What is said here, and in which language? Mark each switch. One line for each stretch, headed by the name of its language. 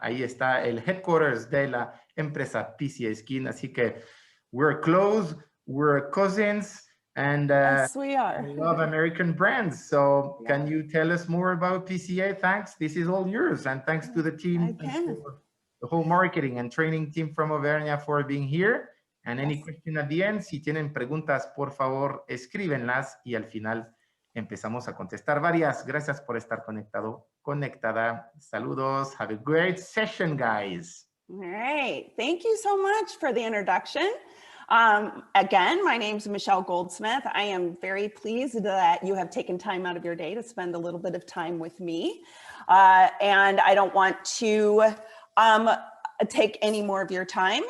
Spanish: Ahí está el headquarters de la empresa PCA Skin. Así que
English: we're close, we're cousins, and yes, we are. we love American brands. So, can you tell us more about PCA? Thanks. This is all yours, and thanks to the team, the whole marketing and training team from Auvernia for being here. And any question at the end,
Spanish: si tienen preguntas, por favor, escríbenlas y al final empezamos a contestar varias. Gracias por estar conectado, conectada. Saludos.
English: Have a great session, guys. All right. Thank you so much for the introduction. Again, my name is Michelle Goldsmith. I am very pleased that you have taken time out of your day to spend a little bit of time with me. And I don't want to take any more of your time.